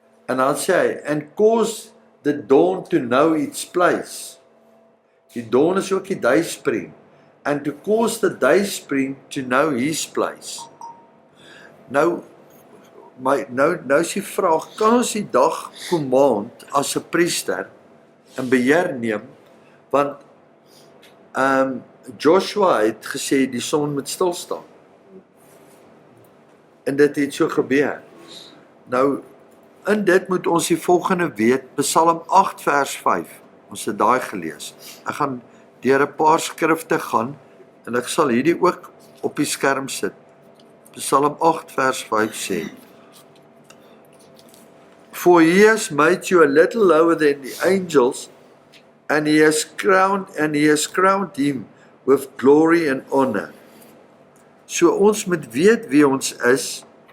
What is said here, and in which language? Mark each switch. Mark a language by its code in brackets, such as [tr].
[af] En dan sê hy, [en] and cause the dawn to know its place. [af] Die dawn is ook die day spring. [en] And to cause the day spring to know his place. [af] Nou is die vraag, kan ons die dag command as 'n priester in beheer neem, want Joshua het gesê die son moet stil staan. En dit het so gebeur. Nou, in dit moet ons die volgende weet, Psalm 8 vers 5, ons het daai gelees. Ek gaan deur 'n paar skrifte gaan, en ek sal hierdie ook op die skerm sit. Psalm 8 vers 5 sê, [en] For he has made you a little lower than the angels, and he has crowned him with glory and honor. [af] So ons moet weet wie ons is.